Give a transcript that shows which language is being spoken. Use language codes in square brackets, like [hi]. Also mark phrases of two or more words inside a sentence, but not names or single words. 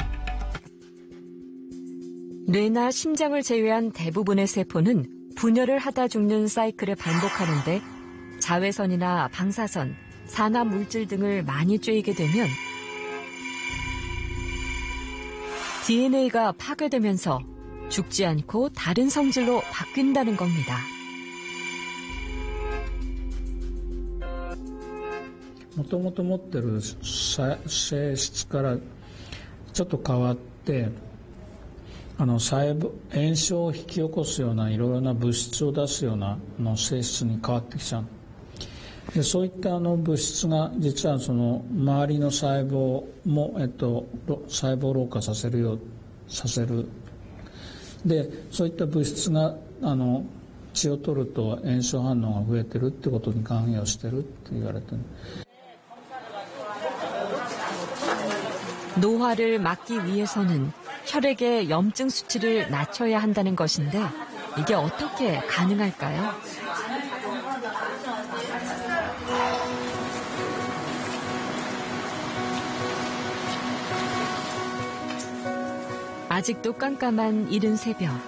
[ko] 뇌나 심장을 제외한 대부분의 세포는 분열을 하다 죽는 사이클을 반복하는데 자외선이나 방사선, 산화 물질 등을 많이 쬐이게 되면 DNA가 파괴되면서 죽지 않고 다른 성질로 바뀐다는 겁니다. [ja] もともと持ってる性質からちょっと変わって細胞炎症を引き起こすようないろいろな物質を出すような性質に変わってきちゃう。でそういった物質が実はその周りの細胞も細胞老化させる。でそういった物質が血を取ると炎症反応が増えてるってことに関与してるって言われてる。 [ko] 노화를 막기 위해서는 혈액의 염증 수치를 낮춰야 한다는 것인데 이게 어떻게 가능할까요? 아직도 깜깜한 이른 새벽.